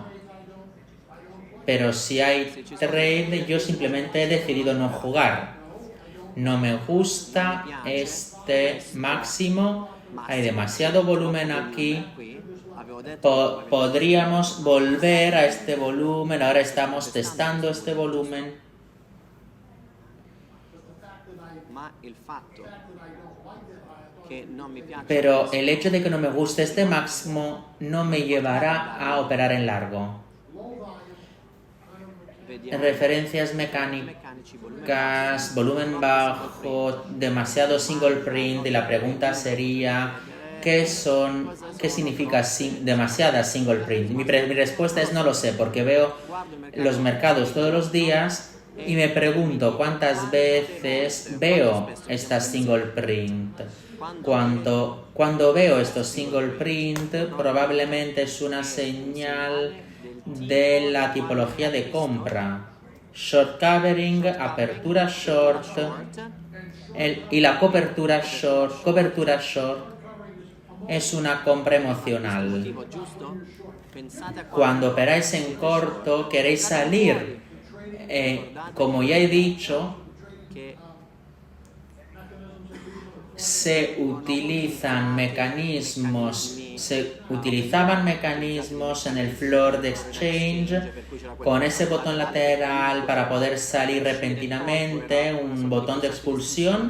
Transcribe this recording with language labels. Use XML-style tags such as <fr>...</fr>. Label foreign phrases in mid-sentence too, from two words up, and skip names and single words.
<es>Pero si hay trade, yo simplemente he decidido no jugar. No me gusta este máximo, hay demasiado volumen aquí. Podríamos volver a este volumen, ahora estamos testando este volumen.</es> <it>Ma il fatto che non mi piace</it> <es>Pero el hecho de que no me guste este máximo no me llevará a operar en largo.</es> <it>vediamo</it> <es>Referencias</es> <it>meccanici,</it> <es>mecánicas, volumen bajo, demasiado</es> <en>single print,</en> <es>y la pregunta sería ¿qué significa demasiada</es> <en>single print?</en> <es>Mi respuesta es no lo sé, porque veo los mercados todos los días y me pregunto cuántas veces veo esta</es> <en>single print.</en> <es>Cuando veo estos</es> <en>single print,</en> <es>probablemente es una señal de la tipología de compra.</es> <en>Short covering,</en> <es>apertura short y la cobertura short es una compra emocional.</es> <it>motivo giusto? Pensate a</it> <es>Cuando operáis en corto, queréis salir. Como ya he dicho,</es> <it>che</it> <es>se utilizaban mecanismos en el floor de exchange con ese botón lateral para poder salir repentinamente, un botón de expulsión.</es>